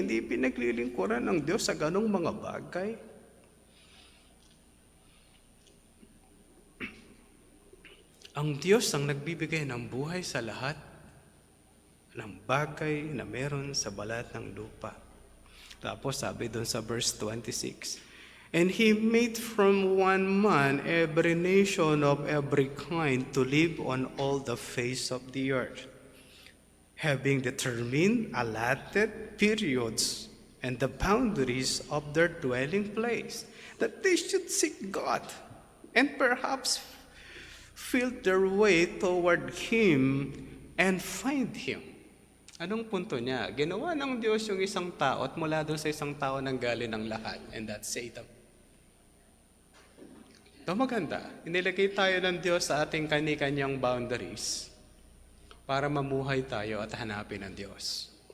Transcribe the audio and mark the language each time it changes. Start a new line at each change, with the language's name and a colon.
Filipino: Hindi pinaglilingkuran ng Diyos sa ganong mga bagay. Ang Diyos ang nagbibigay ng buhay sa lahat ng bagay na meron sa balat ng lupa. Tapos sabi doon sa
English: verse 26, and He made from one man every nation of every kind to live on all the face of the earth, having determined allotted periods and the boundaries of their dwelling place, that they should seek God and perhaps feel their way toward Him and find Him.
Filipino: Anong punto niya? Ginawa ng Diyos yung isang tao at mula doon sa isang tao nanggaling ng lahat,
English: and that's Satan.
Filipino: Ito maganda. Inilagay tayo ng Diyos sa ating kani-kanyang boundaries para mamuhay tayo at hanapin ang Diyos.